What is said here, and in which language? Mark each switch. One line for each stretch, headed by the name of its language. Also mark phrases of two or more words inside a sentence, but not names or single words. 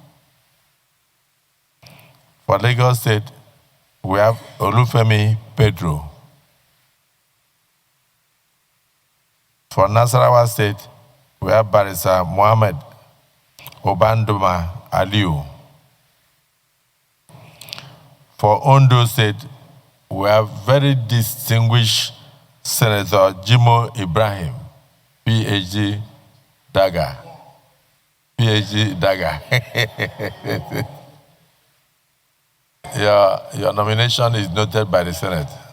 English: For Lagos State, we have Olufemi Pedro. For Nasarawa State, we have Barrister Mohammed Obandoma Aliu. For Ondo State, we have very distinguished Senator Jimo Ibrahim, PhD Daga. PhD Daga. Your nomination is noted by the Senate.